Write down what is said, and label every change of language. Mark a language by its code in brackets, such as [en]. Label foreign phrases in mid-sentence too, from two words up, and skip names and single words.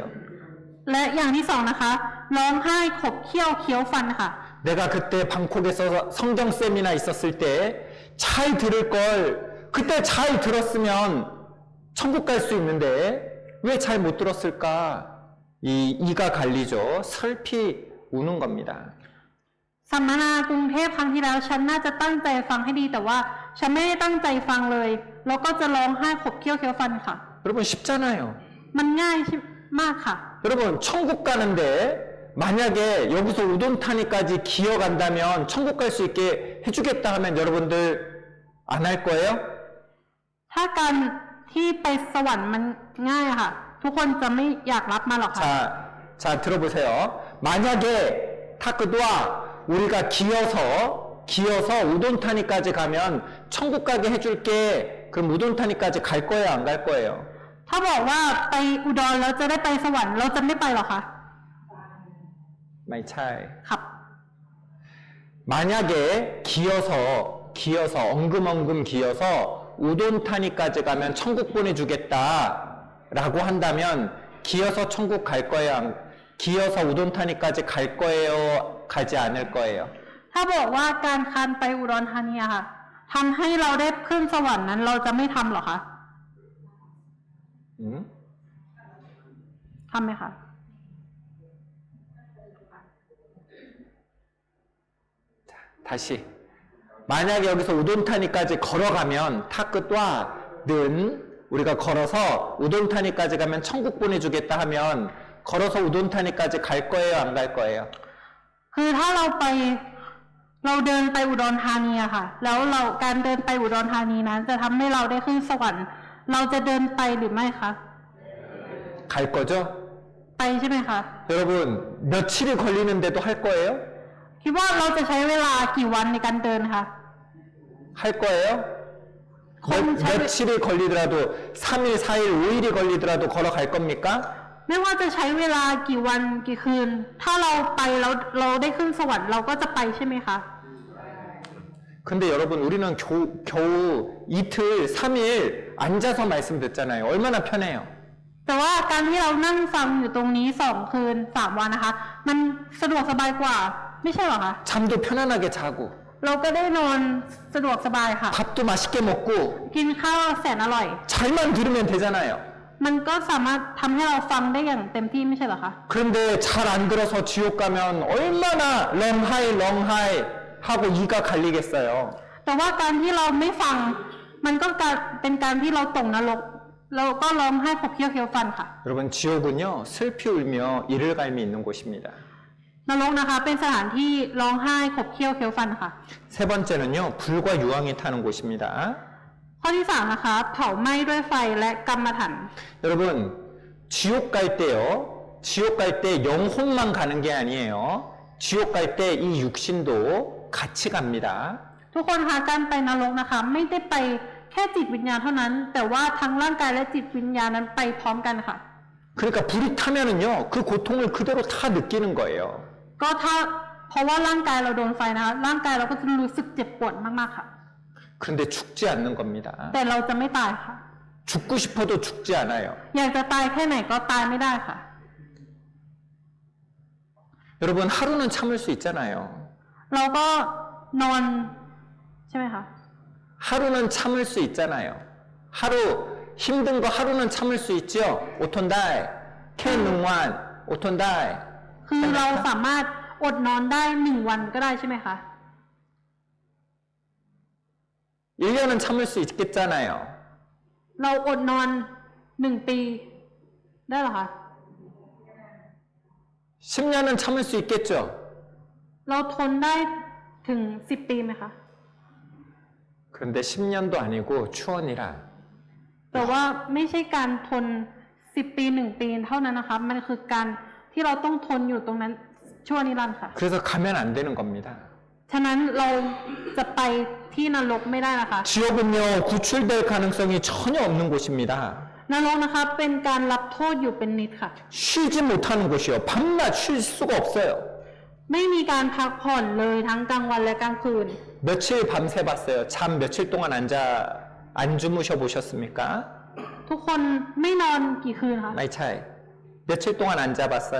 [th] และอย่างที่สองนะคะร้องไห้ขบเคี้ยวเคี้ยวฟันค่ะ [ko] 내가 그때 방콕에서 성경 세미나 있었을 때 잘 들을 걸 그때 잘 들었으면 천국 갈 수 있는데 왜 잘 못 들었을까? 이가 갈리죠. 슬피 우는 겁니다. [th] สัมมนากรุงเทพครั้งที่แล้วฉันน่าจะตั้งใจฟังให้ดีแต่ว่าฉันไม่ได้ตั้งใจฟังเลยแล้วก็จะร้องไห้ขบเคี้ยวเคี้ยวฟันค่ะ [ko] 여러분 쉽잖아요. [th] มันง่ายมากค่ะ [ko] 여러분 천국 가는데 만약에 여기서 우돈타니까지 기어간다면 천국 갈 수 있게 해주겠다 하면 여러분들 안 할 거예요? [th] ถ้าการที่ไปสวรรค์มันง่ายค่ะ ทุกคนจะไม่อยากรับมาหรอกค่ะ [ko] 자 들어보세요. 만약에 타크도와 우리가 기어서 우돈타니까지 가면 천국 가게 해줄게. 그럼 우돈타니까지 갈 거예요? 안 갈 거예요? [th] ถ้าบอกว่าไปอุดรแล้วจะได้ไปสวรรค์เราจะไม่ไปหรอคะ ไม่ใช่. ครับ [ko] 만약에 기어서 엉금엉금 기어서 우돈타니까지 가면 천국 보내주겠다라고 한다면 기어서 천국 갈 거예요? 기어서 우돈타니까지 갈 거예요? 가지 않을 거예요? [th] ถ้าบอกว่าการคานไปอุดรธานีอะค่ะทำให้เราได้ขึ้นสวรรค์นั้นเราจะไม่ทำหรอคะ ทำไหมคะ [ko] 다시 만약에 여기서 우돈타니까지 걸어가면 타크와 는 우리가 걸어서 우돈타니까지 가면 천국 보내주겠다 하면 걸어서 우돈타니까지 갈 거예요? 안 갈 거예요? [th] คือถ้าเราเดินไปอุดรธานีอะค่ะ แล้วการเดินไปอุดรธานีนั้นจะทำให้เราได้ขึ้นสวรรค์ เราจะเดินไปหรือไม่คะ [ko] 갈 거죠? [th] ไปใช่ไหมคะ [ko] 여러분 며칠이 걸리는데도 할 거예요? [th] คิดว่าเราจะใช้เวลากี่วันในการเดินคะ [ko] 할 거예요? 며칠이 걸리더라도 3일, 4일, 5일이 걸리더라도 걸어갈 겁니까? [th] ไม่ว่าจะใช้เวลากี่วันกี่คืน ถ้าเราไปแล้วเราได้ขึ้นสวรรค์เราก็จะไปใช่ไหมคะ [ko] 근데 여러분 우리는 겨우 이틀, 3일 앉아서 말씀 듣잖아요. 얼마나 편해요. [th] แต่ว่าการที่เรานั่งฟังอยู่ตรงนี้2 คืน 3 วันนะคะ มันสะดวกสบายกว่า ไม่ใช่หรอคะ [ko] 잠도 편안하게 자고 [th] เราก็ได้นอนสะดวกสบายค่ะ [ko] 밥도 맛있게 먹고 [th] กินข้าวแสนอร่อย [ko] 잘만 들으면 되잖아요. [th] มันก็สามารถทำให้เราฟังได้อย่างเต็มที่ไม่ใช่เหรอคะ [ko] 그런데 잘 안 들어서 지옥 가면 얼마나 렁하이 하고 이가 갈리겠어요. [th] แต่ว่าการที่เราไม่ฟังมันก็เป็นการที่เราตกนรกเราก็ร้องไห้ขบเคี้ยวเคี้ยวฟันค่ะ [ko] 여러분 지옥은요 슬피 울며 이를 갈미 있는 곳입니다. [th] นรกนะคะเป็นสถานที่ร้องไห้ขบเคี้ยวเคี้ยวฟันค่ะ [ko] 세 번째는요 불과 유황이 타는 곳입니다. [th] ข้อที่สามนะคะเผาไหม้ด้วยไฟและกรรมฐาน [ko] 여러분 지옥 갈 때요 지옥 갈 때 영혼만 가는 게 아니에요. 지옥 갈 때 이 육신도 같이 갑니다. [th] ทุกคนคะการไปนรกนะคะไม่ได้ไปแค่จิตวิญญาณเท่านั้น แต่ว่าทั้งร่างกายและจิตวิญญาณนั้นไปพร้อมกันค่ะ [ko] 그러니까 불이 타면은요 그 고통을 그대로 다 느끼는 거예요. [th] ก็ถ้าเพราะว่าร่างกายเราโดนไฟนะคะร่างกายเราก็จะรู้สึกเจ็บปวดมากๆค่ะ [ko] 그런데 죽지 않는 겁니다. [th] แต่เราจะไม่ตายค่ะ [ko] 죽고 싶어도 죽지 않아요. [th] อยากจะตายแค่ไหนก็ตายไม่ได้ค่ะ [ko] 여러분 하루는 참을 수 있잖아요. [th] เราก็นอนใช่ไหมคะ [ko] 하루는 참을 수 있잖아요. 하루 힘든 거 하루는 참을 수 있죠. [th] อดนอนได้ แค่หนึ่งวัน อดนอนได้ คือเราสามารถอดนอนได้1 วันก็ได้ใช่ไหมคะ [ko] 1년은 참을 수 있겠잖아요. [th] เราอดนอน1 ปีได้เหรอคะ [ko] 10년은 참을 수 있겠죠. [th] เราทนได้ถึง10 ปีไหมคะ [ko] 그런데 10년도 아니고 추원이라 [th] แต่ว่าไม่ใช่การทน10 ปี1 ปีเท่านั้นนะคะ มันคือการที่เราต้องทนอยู่ตรงนั้นชั่วนิรันดร์ค่ะ [ko] 그래서 가면 안 되는 겁니다. [th] ฉะนั้นเราจะไปที่นรกไม่ได้นะคะ [ko] 지옥은요 구출될 가능성이 전혀 없는 곳입니다. [th] นรกนะคะเป็นการรับโทษอยู่เป็นนิดค่ะ [ko] 쉬지 못하는 곳이요. 밤낮 쉴 수가 없어요. [th] ไม่มีการพักผ่อนเลยทั้งกลางวันและกลางคืน [ko] 며칠 밤새 봤어요. 잠 며칠 동안 안 주무셔 보셨습니까? [th] ทุกคนไม่นอนกี่คืนคะ ไม่ใช่. [ko] 며칠 동안 안 자봤어요?